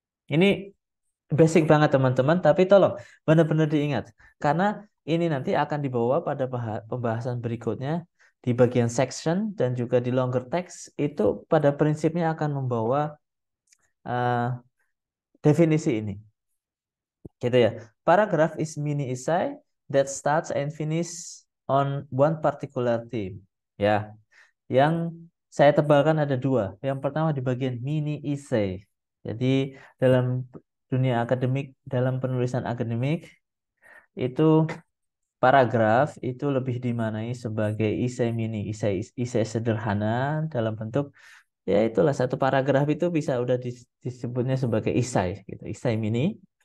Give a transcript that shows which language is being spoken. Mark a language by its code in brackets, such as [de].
[id] Ini basic banget teman-teman, tapi tolong benar-benar diingat karena ini nanti akan dibawa pada pembahasan berikutnya di bagian section dan juga di longer text, itu pada prinsipnya akan membawa uh, definisi ini. Gitu ya. [en] Paragraph is mini essay that starts and finish on one particular theme. [id] Ya, yang saya tebalkan ada dua. Yang pertama di bagian mini essay. Jadi dalam dunia akademik, dalam penulisan akademik, itu paragraf itu lebih dimaknai sebagai essay mini, essay sederhana dalam bentuk, ya itulah, satu paragraf itu bisa udah disebutnya sebagai essay gitu, essay mini.